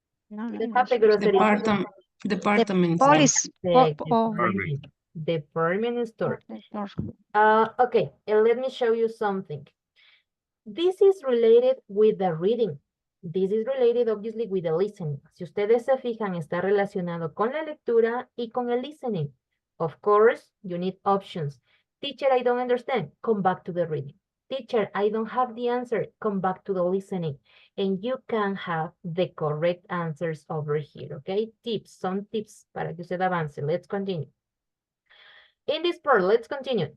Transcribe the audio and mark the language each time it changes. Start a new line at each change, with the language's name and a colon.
English: No, Let's have the English. grocery store. Department store. Police. Perfect, Oh, department store. store. Okay, and let me show you something. This is related with the reading. This is related obviously with the listening.
Spanish: Si ustedes se fijan, está relacionado con la lectura y con el listening.
English: Of course, you need options. Teacher, I don't understand. Come back to the reading. Teacher, I don't have the answer. Come back to the listening. And you can have the correct answers over here, okay? Tips, some tips
Spanish: para que usted avance.
English: Let's continue. In this part, let's continue.